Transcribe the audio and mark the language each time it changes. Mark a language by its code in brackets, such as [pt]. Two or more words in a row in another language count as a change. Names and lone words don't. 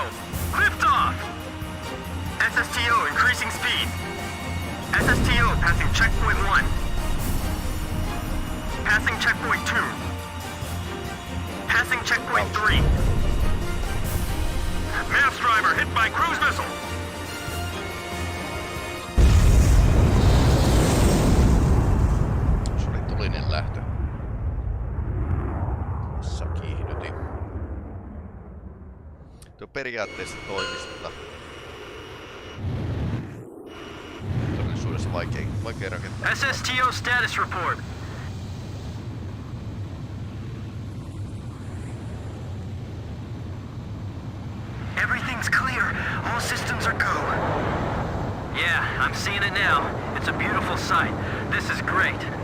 [en] Liftoff! SSTO increasing speed. SSTO passing checkpoint 1. Passing checkpoint 2. Passing checkpoint 3. Maps driver hit by cruise missile. [fi] Se oli tulinen lähtö. Tässä kiihdytin. Tuo periaatteessa toimisi, mutta todellisuudessa vaikea rakentaa. [en] SSTO status report. Everything's clear. All systems are go. Yeah, I'm seeing it now. It's a beautiful sight. This is great.